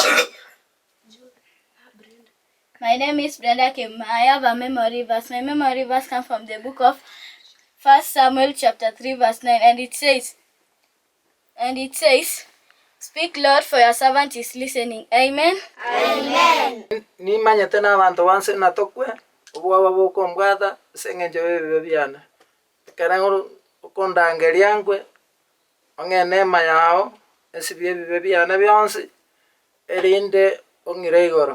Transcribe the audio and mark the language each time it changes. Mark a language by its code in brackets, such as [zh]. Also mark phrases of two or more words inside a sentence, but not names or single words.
[en] My name is Brenda Kim. I have a memory verse. My memory verse comes from the book of 1 Samuel chapter 3 verse 9, and it says, speak Lord, for your servant is listening. Amen. Amen. [guz] Ni manyete n'abantu banse natokwe obwaba bw'oku mbwatha seng'encho b'ebibe byana kera okundangeria nkwe ong'e ema yao esibie ebibe byana byonsi erinde ong'ire igoro.